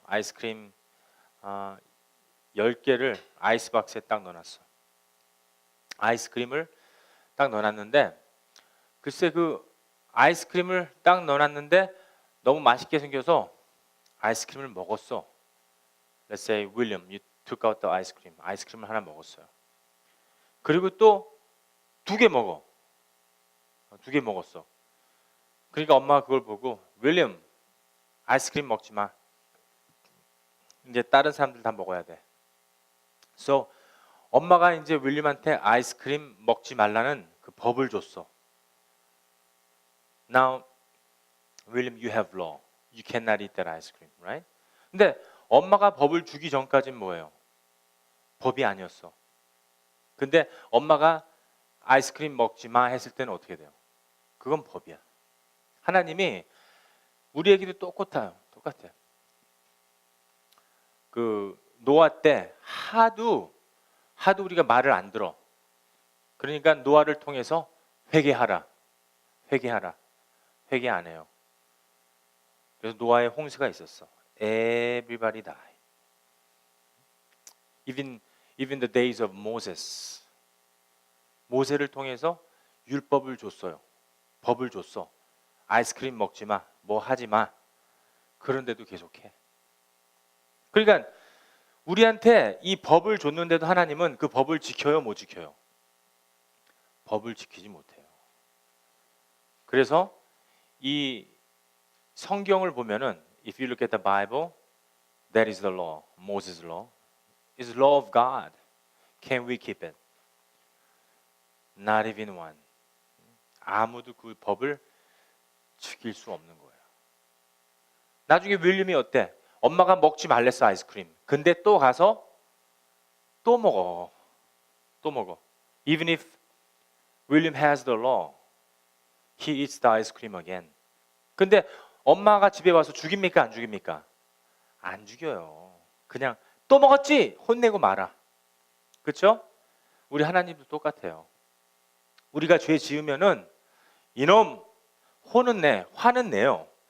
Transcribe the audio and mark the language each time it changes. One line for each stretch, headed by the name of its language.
Korean: 아이스크림 10개를 아이스박스에 딱 넣어놨어. 아이스크림을 딱 넣어놨는데 글쎄 그 아이스크림을 딱 넣어놨는데 너무 맛있게 생겨서 아이스크림을 먹었어.
English: Let's say William, you took out the ice cream.
Korean: 아이스크림을 하나 먹었어요. 그리고 또 2개 먹어. 2개 먹었어. 그러니까 엄마가 그걸 보고 윌리엄 아이스크림 먹지 마. 이제 다른 사람들 다 먹어야 돼. So 엄마가 이제 윌리엄한테 아이스크림 먹지 말라는 그 법을 줬어.
English: Now, William, you have law. You cannot eat that ice cream, right?
Korean: 근데 엄마가 법을 주기 전까지는 뭐예요? 법이 아니었어. 근데 엄마가 아이스크림 먹지 마 했을 때는 어떻게 돼요? 그건 법이야. 하나님이 우리에게도 똑같아요. 그 노아 때 하도 우리가 말을 안 들어. 그러니까 노아를 통해서 회개하라. 회개 안 해요. 그래서 노아의 홍수가 있었어.
English: Everybody die. Even the days of Moses.
Korean: 모세를 통해서 율법을 줬어요. 법을 줬어. 아이스크림 먹지 마. 뭐 하지 마. 그런데도 계속해. 그러니까 우리한테 이 법을 줬는데도 하나님은 그 법을 지켜요, 못 지켜요? 법을 지키지 못해요. 그래서 이 성경을 보면은
English: if you look at the Bible, that is the law, Moses' law. It's the law of God. Can we keep it? Not even one.
Korean: 아무도 그 법을 지킬 수 없는 거예요. 나중에 윌리엄이 어때? 엄마가 먹지 말랬어 아이스크림. 근데 또 가서 또 먹어.
English: Even if William has the law, he eats the ice cream again.
Korean: 근데 엄마가 집에 와서 죽입니까? 안 죽입니까? 안 죽여요. 그냥 또 먹었지? 혼내고 말아. 그렇죠? 우리 하나님도 똑같아요. 우리가 죄 지으면은 이놈 혼은 내, 화는 내요.